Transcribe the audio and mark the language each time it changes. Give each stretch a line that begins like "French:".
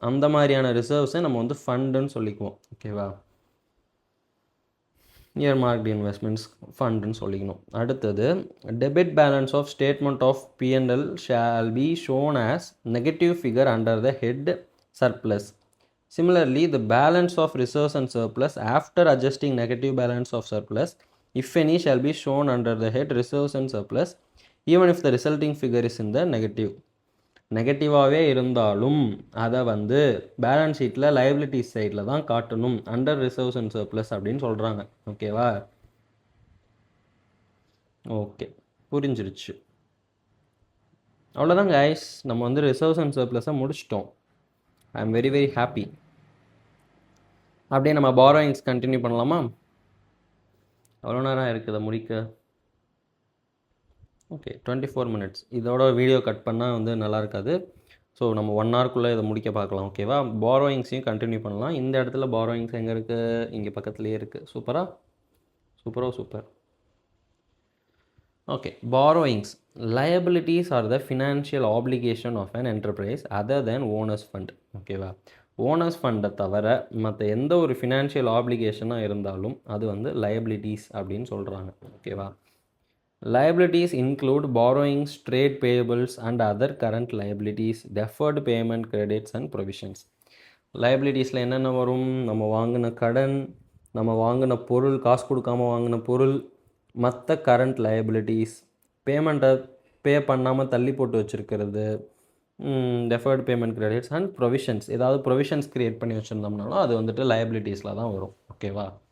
Tamil: அந்த மாதிரியான ரிசர்வ்ஸை நம்ம வந்து ஃபண்டுன்னு சொல்லிக்குவோம், ஓகேவா.
English: earmarked investments
Tamil: ஃபண்டுன்னு சொல்லிக்கணும். அடுத்தது,
English: Debit balance of statement of P&L shall be shown as negative figure under the head surplus. Similarly, the balance of reserves and surplus after adjusting negative balance of surplus, if any, shall be shown under the head reserves and surplus, even if the resulting figure is in the negative.
Tamil: நெகட்டிவாகவே இருந்தாலும் அதை வந்து balance ஷீட்டில் liabilities சைடில் தான் காட்டணும், under reserves and surplus அப்படின்னு சொல்கிறாங்க, ஓகேவா. ஓகே, புரிஞ்சிருச்சு. அவ்வளோதான் கைஸ், நம்ம வந்து ரிசர்வ்ஸ் அண்ட் சர்ப்ளஸை முடிச்சிட்டோம்.
English: I am very very happy.
Tamil: அப்படியே நம்ம பாரோயிங்ஸ் கண்டினியூ பண்ணலாமா? எவ்வளோ நேரம் இருக்குது அதை முடிக்க? Okay, 24 minutes. இதோட வீடியோ கட் பண்ணால் வந்து நல்லா இருக்காது. ஸோ நம்ம 1 hourக்குள்ளே இதை முடிக்க பார்க்கலாம், ஓகேவா. பாரோயிங்ஸையும் கண்டினியூ பண்ணலாம். இந்த இடத்துல பாரோயிங்ஸ் எங்கே இருக்குது? இங்கே பக்கத்துலேயே இருக்குது. Super. Okay, borrowings.
English: liabilities are the financial obligation of an enterprise other than owners fund, ஓகேவா.
Tamil: ஓனர்ஸ் ஃபண்டை தவிர மற்ற எந்த ஒரு ஃபினான்ஷியல் ஆப்ளிகேஷனாக இருந்தாலும் அது வந்து liabilities அப்படின்னு சொல்கிறாங்க, ஓகேவா.
English: Liabilities include borrowings, trade payables and other current liabilities, deferred payment credits and provisions.
Tamil: Liabilitiesல என்னென்ன வரும்? நம்ம வாங்கின கடன், நம்ம வாங்கின பொருள், காசு கொடுக்காம வாங்கின பொருள், மற்ற கரண்ட் liabilities, பேமெண்ட்டை பே பண்ணாமல் தள்ளி போட்டு வச்சுருக்கிறது,
English: deferred payment credits and provisions.
Tamil: ஏதாவது ப்ரொவிஷன்ஸ் க்ரியேட் பண்ணி வச்சுருந்தோம்னாலும் அது வந்துட்டு liabilitiesல தான் வரும், ஓகேவா.